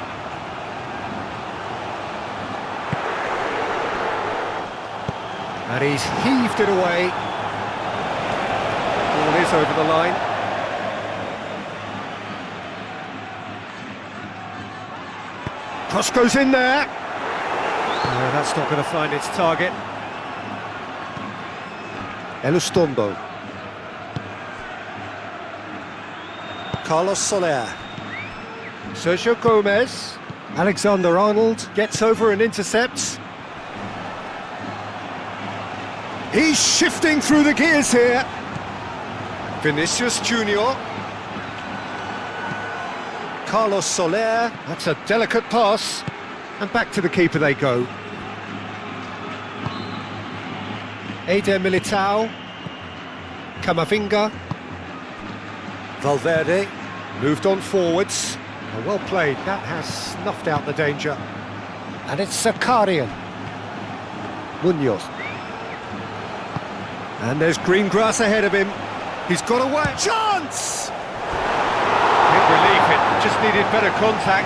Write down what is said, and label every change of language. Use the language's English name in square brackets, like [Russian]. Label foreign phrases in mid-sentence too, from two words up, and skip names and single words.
[English] And he's heaved it away. Ball is over the line. Cross goes in there. No, that's not going to find its target. Elustondo. Carlos Soler. Sergio Gomez. Alexander-Arnold gets over and intercepts. He's shifting through the gears here. Vinicius Junior. Carlos Soler. That's a delicate pass. And back to the keeper they go. Eder Militao. Camavinga. Valverde. Moved on forwards. Well played, that has snuffed out the danger. And it's Zakarian. Munoz. And there's green grass ahead of him. He's got away. Chance! Big relief, it just needed better contact.